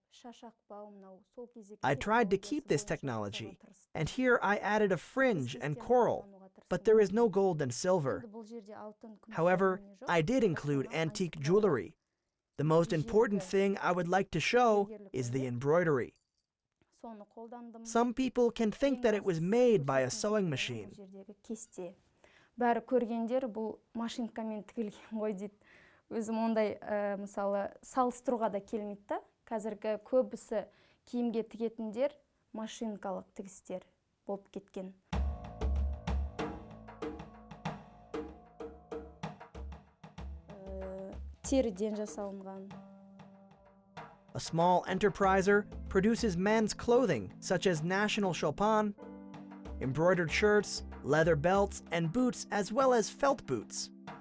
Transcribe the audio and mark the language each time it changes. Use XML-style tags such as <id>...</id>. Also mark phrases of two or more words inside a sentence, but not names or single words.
<en>I tried to keep this technology, and here I added a fringe and coral, but there is no gold and silver. However, I did include antique jewelry. The most important thing I would like to show is the embroidery. Some people can think that it was made by a sewing machine.</en> <kk>Бәрі көргендер бұл машинкамен тігілген ғой дейді. Өзім ондай мысалы салыстыруға да келмейді да. Қазіргі көбісі киімге тігетіндер машинкалық тігістер болып кеткен. Теріден жасалынған.</kk> <en>A small enterpriser produces men's clothing, such as national chopin, embroidered shirts, leather belts, and boots, as well as felt boots.</en>